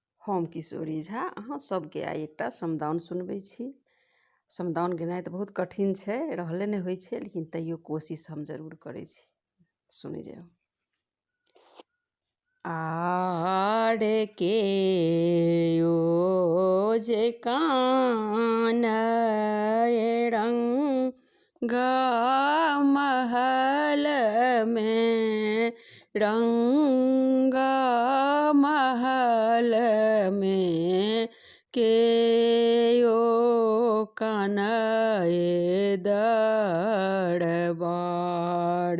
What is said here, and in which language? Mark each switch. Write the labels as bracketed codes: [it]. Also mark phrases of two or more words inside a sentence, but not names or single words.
[mai] हम किशोरी झा अहाँ सबके आइ एकटा समदाउन सुनबै छी। समदाउन गेनाइ तऽ बहुत कठिन छै, रहले नहि होइ छै, लेकिन तैयो कोशिश हम जरूर करै छी। सुनि जाउ। आरे के ओ जे कान रंगा महल में, रंगा महल में के ओ कानए दरबार।